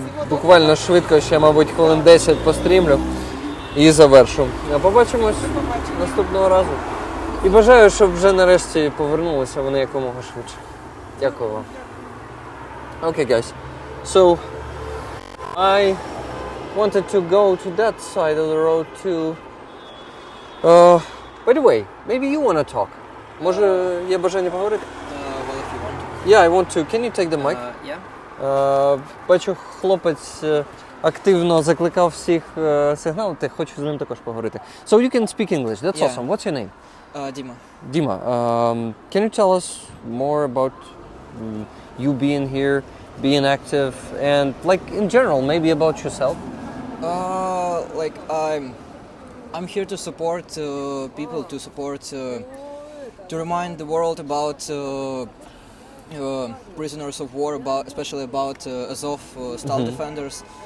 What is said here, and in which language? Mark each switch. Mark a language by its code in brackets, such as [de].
[uk] Буквально швидко, ще, мабуть, хвилин 10 пострімлю і завершу. Побачимось наступного разу. І бажаю, щоб вже нарешті повернулися вони якомога швидше. Дякую вам. [en] Okay, guys. So, I wanted to go to that side of the road too. By the way, maybe you want to talk. [uk] Може, є бажання поговорити? [en] Well, if you want. Yeah, I want to. Can you take the mic? Yeah. [uk] Бачу, хлопець активно закликав всіх сигналити, хочу з ним також поговорити. [en] So you can speak English, that's Yeah. awesome. What's your name? Dima. Dima, can you tell us more about you being here, being active, and like in general, maybe about yourself? Like I'm here to support people, to support, to remind the world about prisoners of war, especially about Azov style defenders.